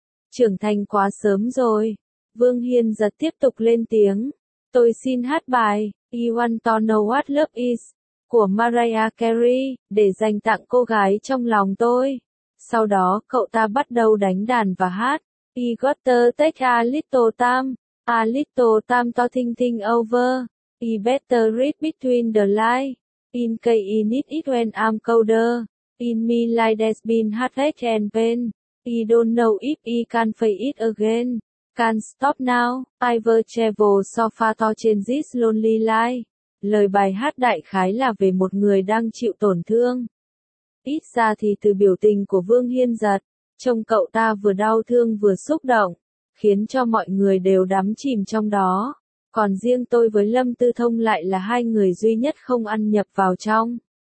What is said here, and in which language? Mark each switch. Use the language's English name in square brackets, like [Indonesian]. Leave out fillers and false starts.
[Vietnamese] Trưởng thành quá sớm rồi. Vương Hiên giật tiếp tục lên tiếng. Tôi xin hát bài, [English] I Want to Know What Love Is, [Vietnamese] của Mariah Carey, để dành tặng cô gái trong lòng tôi. Sau đó, cậu ta bắt đầu đánh đàn và hát. [English] I got to take a little time to think things over. I better read between the lines, in case I need it when I'm colder. In me like there's been heartache and pain. I don't know if I can face it again. Can't stop now, I've traveled so far to change this lonely life. [Vietnamese] Lời bài hát đại khái là về một người đang chịu tổn thương. Ít ra thì từ biểu tình của Vương Hiên giật, trông cậu ta vừa đau thương vừa xúc động, khiến cho mọi người đều đắm chìm trong đó. Còn riêng tôi với Lâm Tư Thông lại là hai người duy nhất không ăn nhập vào trong.